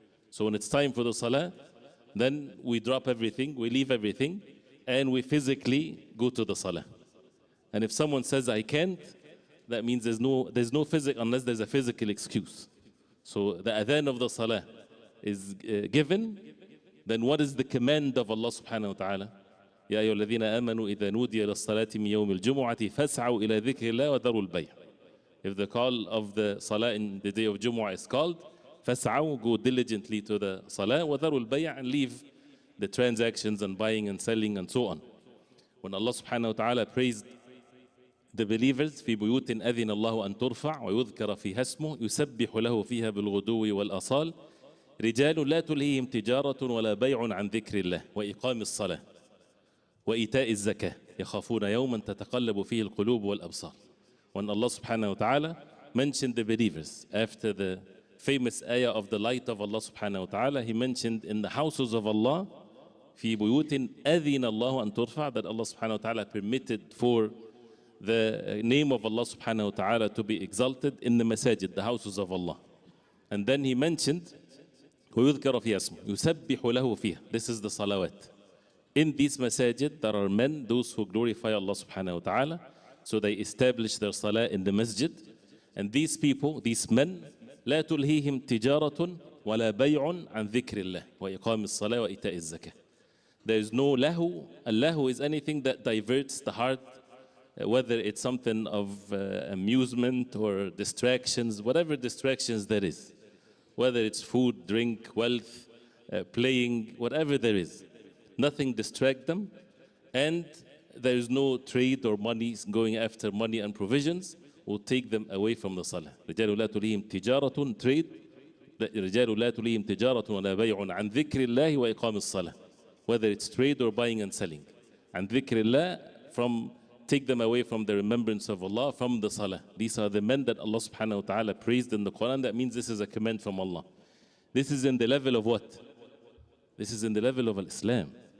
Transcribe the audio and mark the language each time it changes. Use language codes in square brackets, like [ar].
[en] So when it's time for the salah, then we drop everything, we leave everything, and we physically go to the salah. And if someone says, I can't, that means there's no physical, unless there's a physical excuse. So the adhan of the salah is given, then what is the command of Allah subhanahu wa ta'ala? [ar] يا أيها الذين آمنوا إذا نودي للصلاة من يوم الجمعة فاسعوا إلى ذكر الله وذروا البيع. [en] If the call of the salah in the day of Jumu'ah is called, [ar] فاسعوا, [en] go diligently to the salah, [ar] وذروا البيع, [en] and leave the transactions and buying and selling and so on. When Allah subhanahu wa ta'ala praised the believers, [ar] في بيوت أذن الله أن ترفع ويذكر فيها اسمه يسبح له فيها بالغدو والآصال رجال لا تلهيهم تجارة ولا بيع عن ذكر الله وإقام الصلاة وإيتاء الزكاة يخافون يوما تتقلب فيه القلوب والأبصار. [en] When Allah subhanahu wa ta'ala mentioned the believers after the famous ayah of the light of Allah subhanahu wa ta'ala, He mentioned in the houses of Allah [ar] في بيوت أذن الله أن ترفع, [en] that Allah subhanahu wa ta'ala permitted for the name of Allah subhanahu wa ta'ala to be exalted in the masajid, the houses of Allah. And then He mentioned [ar] ويذكر فيها اسمه يسبح له فيها. [en] This is the salawat. In these masajid, there are men, those who glorify Allah subhanahu wa ta'ala. So they establish their salah in the masjid. And these people, these men, [ar] لا تلهيهم تجارة ولا بيع عن ذكر الله وإقام الصلاة وإيتاء الزكاة. [en] There is no lahu. Al-lahu is anything that diverts the heart, whether it's something of amusement or distractions, whatever distractions there is. Whether it's food, drink, wealth, playing, whatever there is. Nothing distract them, and there is no trade or money going after money and provisions will take them away from the salah. [ar] رجال لا تلهيهم تجارة, [en] trade. [ar] رجال لا تلهيهم تجارة ولا بيع عن ذكر الله وإقام الصلاة. [en] Whether it's trade or buying and selling. And [ar] ذكر الله, [en] from take them away from the remembrance of Allah, from the salah. These are the men that Allah subhanahu wa ta'ala praised in the Quran. That means this is a command from Allah. This is in the level of what? This is in the level of Islam.